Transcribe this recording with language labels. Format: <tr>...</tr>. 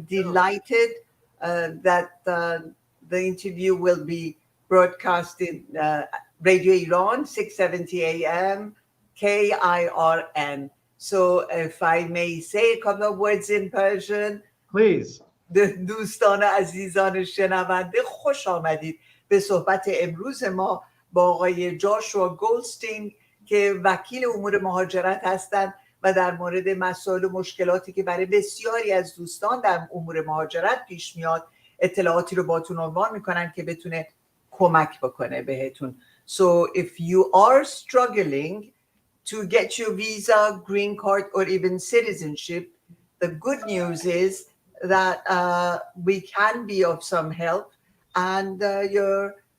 <en>Yeah. delighted that the interview will be broadcast in Radio Iran, 670 AM, KIRN. So if I may say a couple of words in Persian, Please.</en> <fa>دوستان عزیزان شنونده خوش آمدید به صحبت امروز ما با آقای جاشوا گولدستین که وکیل امور مهاجرت هستند و در مورد مسائل و مشکلاتی که برای بسیاری از دوستان در امور مهاجرت پیش میاد اطلاعاتی رو باتون عنوان میکنن که بتونه کمک بکنه بهتون.</fa> <en>So if you are struggling to get your visa, green card, or even citizenship, the good news is that we can be of some help, and we're</en>